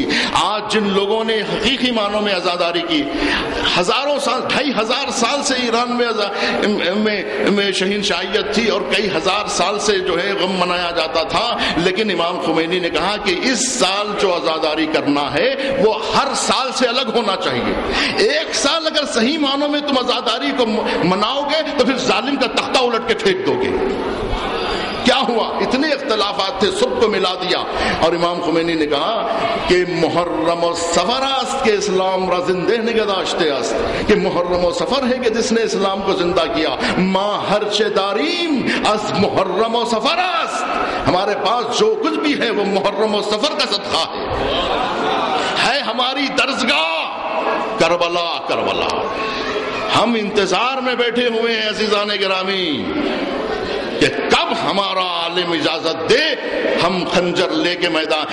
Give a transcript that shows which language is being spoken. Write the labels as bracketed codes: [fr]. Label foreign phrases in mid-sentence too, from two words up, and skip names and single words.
[ur] آج جن لوگوں نے حقیقی معنوں میں آزاداری کی، ہزاروں سال، 2500 سال سے ایران میں شہنشاہیت تھی اور کئی ہزار سال سے جو ہے غم منایا جاتا تھا، لیکن امام خمینی نے کہا کہ اس سال جو آزاداری کرنا ہے وہ ہر سال سے الگ ہونا چاہیے۔ ایک سال اگر صحیح معنوں میں تم آزاداری کو مناؤ گے تو پھر ظالم کا تختہ الٹ کے پھینک دو گے، کیا ہوا؟ اتنے اختلافات تھے، سب کو ملا دیا. اور امام خمینی نے کہا کہ [fa] محرم و سفر است کے اسلام را زندہ نگداشته است، [ur] کہ محرم و سفر ہے کہ جس نے اسلام کو زندہ کیا. [fa] ما ہر چه داریم از محرم و سفر است، [ur] ہمارے پاس جو کچھ بھی ہے وہ محرم و سفر کا صدقہ ہے ہماری درسگاہ کربلا. کربلا ہم انتظار میں بیٹھے ہوئے ہیں عزیزان گرامی کہ کب ہمارا عالم اجازت دے ہم خنجر لے کے میدان.